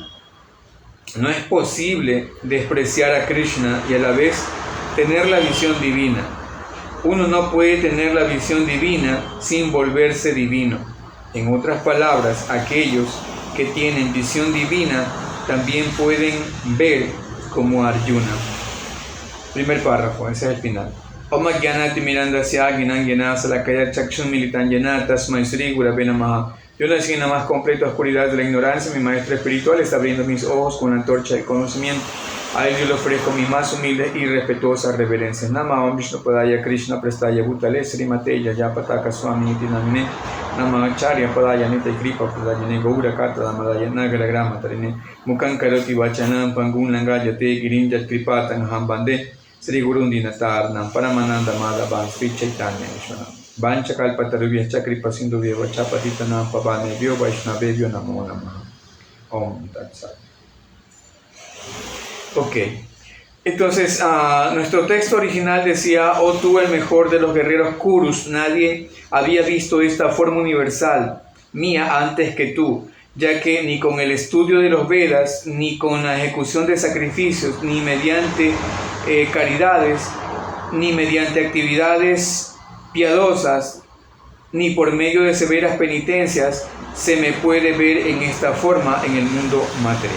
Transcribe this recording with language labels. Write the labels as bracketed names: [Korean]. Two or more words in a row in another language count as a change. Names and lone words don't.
[Spanish] No es posible despreciar a Krishna y a la vez tener la visión divina. Uno no puede tener la visión divina sin volverse divino. En otras palabras, aquellos que tienen visión divina también pueden ver como Arjuna. Primer párrafo, ese es el final. [Sanskrit] Om Jnanati Mirandasya Gnana Salakaya Chakshun Militanjana Tasmai Sri Gurave Namaha. [Spanish] Yo nací en la más completa oscuridad de la ignorancia. Mi maestro espiritual está abriendo mis ojos con la antorcha del conocimiento. A él yo le ofrezco mi más humilde y respetuosa reverencia. [Sanskrit] Namah Vishnu Padaya Krishna Prestaya Bhutale Srimate Yajapataka Swami Iti Namine Namah Acharya Padaya Nita Kripa Padaya Gaura Kata Damadaya Nagara Grama Tarine Mukan Karoti Vachanam Pangun Langajate Girinjat Kripatan Hambande Sri Gurundi Natarnam Paramananda Madhavan Sri Chaitanya Vishwanam Vancha Kalpatarubhya Chakripa Sindhuvya Vachapatitanam Pavanebhyo Vaishnavebhyo Namo Namaha. Om Tat Sat. [Spanish] Ok, entonces nuestro texto original decía: oh tú, el mejor de los guerreros Kurus, nadie había visto esta forma universal mía antes que tú, ya que ni con el estudio de los Vedas, ni con la ejecución de sacrificios, ni mediante caridades, ni mediante actividades piadosas, ni por medio de severas penitencias, se me puede ver en esta forma en el mundo material.